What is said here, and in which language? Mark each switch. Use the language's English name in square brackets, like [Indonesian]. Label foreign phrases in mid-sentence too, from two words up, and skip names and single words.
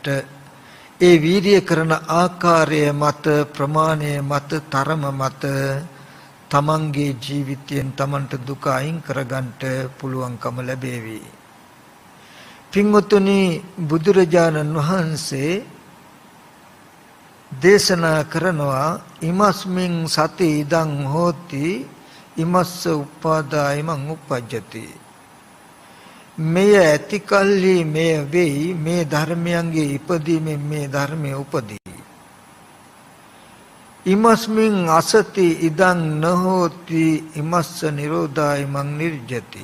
[Sinhala] ඒ වීරිය කරන ආකාරය මත ප්‍රමාණය මත තරම මත තමන්ගේ ජීවිතයෙන් තමන්ට දුක අයින් කරගන්නට පුළුවන්කම ලැබේවි. පින්වතුනි බුදුරජාණන් වහන්සේ දේශනා කරනවා [Pali] ඉමස්මින් සති ඉදං හෝති ඉමස්ස උපාදායමං උපජ්ජති. [Sinhala] මෙය ඇති කල්හි මෙය වෙයි මේ ධර්මයන්ගේ ඉපදීමෙන් මේ ධර්මය උපදී. [Pali] ඉමස්මින් අසති ඉදං නහෝති ඉමස්ස නිරෝධායමං නිර්ජති.